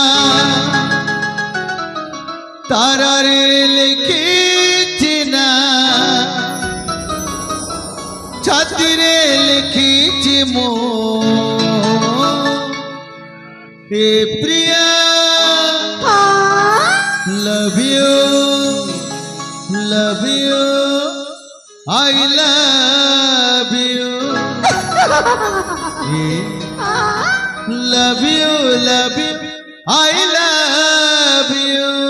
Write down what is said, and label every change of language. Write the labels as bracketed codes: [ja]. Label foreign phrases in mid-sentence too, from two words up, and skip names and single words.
[or] ତାରାରେ ଲେଖିଛି ନା ଛାତିରେ ଲେଖିଛି ମୁଁ ଏ ପ୍ରିୟା [en] love you I love you love you I love you